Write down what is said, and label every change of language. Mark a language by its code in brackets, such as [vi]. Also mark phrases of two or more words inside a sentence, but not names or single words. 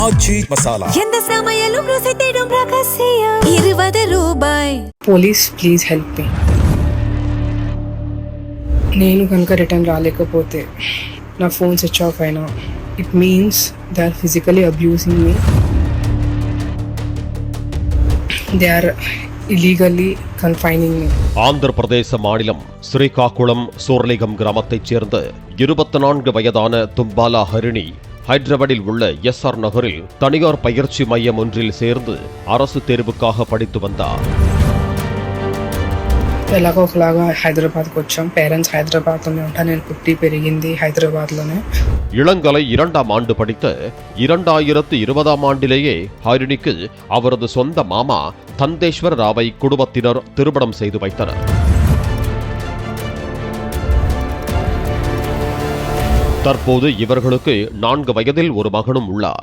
[ta] ஆச்சி மசாலா எந்த சமையலும் ருசி தேடும் ரகசியம் ₹20. [en] police please help me. [te] నేను కనుక రిటర్న్ రాలేకపోతే నా [en] phone switch off [te] అయినా [en] it means they are physically abusing me. they are [te] illegally confining me. [ta] ஆந்திர பிரதேச மாநிலம் ஸ்ரீகாகுளம் சோர்லிகம் கிராமத்தைச் சேர்ந்த 24 வயதான தும்பாலா ஹரிணி ஹைதராபாத்தில் உள்ள SR நகரில் தனியார் பயிற்சி மையம் ஒன்றில் சேர்ந்து அரசு தேர்வுக்காக படித்து வந்தார். [te] ఎలాగో ఒకలాగా హైదరాబాద్కి వచ్చాం. పేరెంట్స్ హైదరాబాద్లోనే ఉంటా. నేను పుట్టి పెరిగింది హైదరాబాద్లోనే. [ta] இளங்கலை 2ஆம் ஆண்டு படித்த 2020ஆம் ஆண்டிலேயே ஹரிணிக்கு அவரது சொந்த மாமா தந்தேஸ்வர் ராவை குடும்பத்தினர் திருமணம் செய்து வைத்தனர். தற்போது இவர்களுக்கு 4 வயதில் ஒரு மகனும் உள்ளார்.